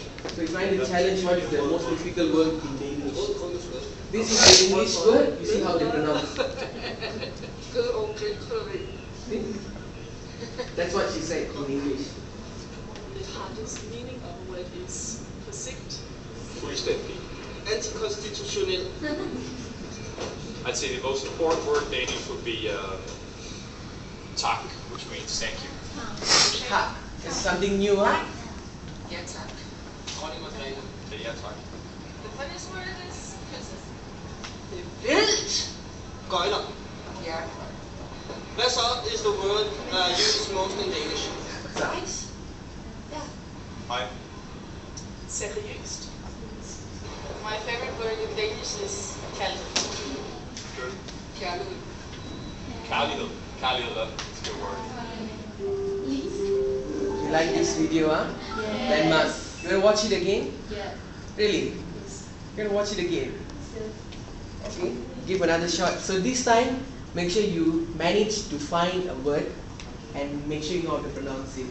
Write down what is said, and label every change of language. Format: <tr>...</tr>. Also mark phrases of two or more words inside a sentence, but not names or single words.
<en>So you're trying to challenge what is the most difficult word in Danish. This is the English word, you see how they pronounce. That's what she said in English. The hardest meaning of a word is forsigt.</en> <da>Fuldstændig. Antikonstitutionel.</da> <en>I'd say the most important word in Danish would be tak, which means thank you. Ha, it's something new, huh?</en> <da>Ja, tak. Dronning Margrethe. Ja, tak.</da> <en>The funniest word is princess.</en> <da>Det er vildt. Gøjler. Ja. Hvad så is the word used most in Danish?</da> <en>Right. Yeah.</en> <da>Hej. Seriøst.</da> <en>My favorite word in Danish is kærlighed. Good.</en> <da>Kærlighed. Kærlighed. Kærlighed,</da> <en>that's a good word. You like this video, huh? Yeah.</en> <da>Denmark.</da> <en>You want to watch it again? Yeah. Really? You're going to watch it again? Okay, give another shot. So this time, make sure you manage to find a word and make sure you know how to pronounce it.</en>